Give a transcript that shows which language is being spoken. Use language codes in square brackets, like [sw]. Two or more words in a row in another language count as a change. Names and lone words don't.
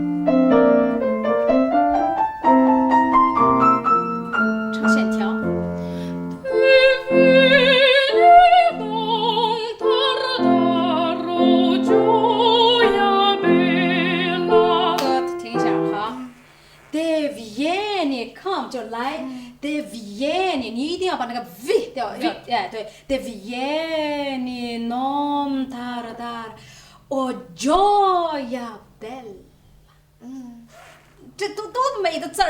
[zh] 唱线条。停一下，好。 [it] De vieni come [zh] 就来 ， [it] de vieni [zh] 你一定要把那个 v 掉，哎对 ， [it] de vieni non tardare o gioia bella。 [zh] 这都美的字儿啊！